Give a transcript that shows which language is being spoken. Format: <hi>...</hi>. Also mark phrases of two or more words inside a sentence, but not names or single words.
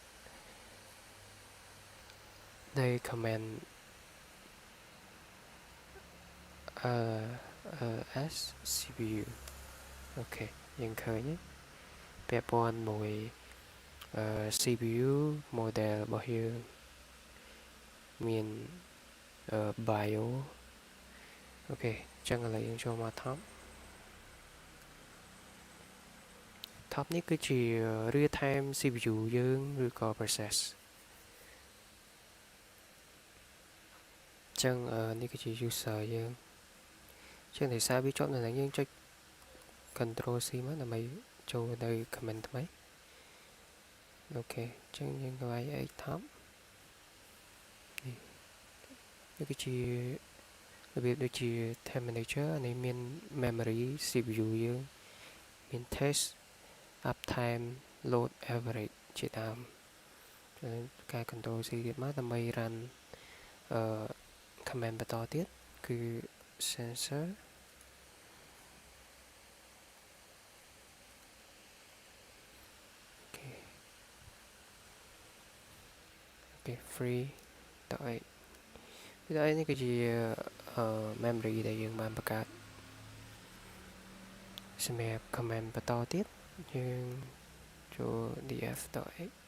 <km>នៃ</km> <en>command s cpu</en> <km>អូខេយើងឃើញពាក់ព័ន្ធមួយ</km> <en>CPU model</en> <km>របស់យើងមាន bio អូខេអញ្ចឹងឥឡូវយើងចូលមក top នេះគឺជា</km> <en>real time CPU</en> <km>យើងឬក៏ process អញ្ចឹងនេះគឺជា user យើងអញ្ចឹងដោយសារវាជាប់នៅនឹងយើងចុច</km> <en>control C</en> <km>មកដើម្បីចូលនៅ comment ថ្មីអូខេអញ្ចឹងយើងកន្លែង</km> <en>X top</en> <km>នេះគឺជារបៀបដូចជា</km> <en>time manager</en> <km>នេះមាន</km> <en>memory CPU</en> <km>យើងមាន</km> <en>test uptime load average</en> <km>ជាដើមការ</km> <en>control C</en> <km>ទៀតមកដើម្បី</km> <en>run command</en> <km>បន្តទៀតគឺ sensor</km> <en>okay free</en> <km>តើវីដេអូនេះគឺជា memory ដែលយើងបានបង្កើតសម្រាប់ command បន្តទៀតយើងចូល df.x</km>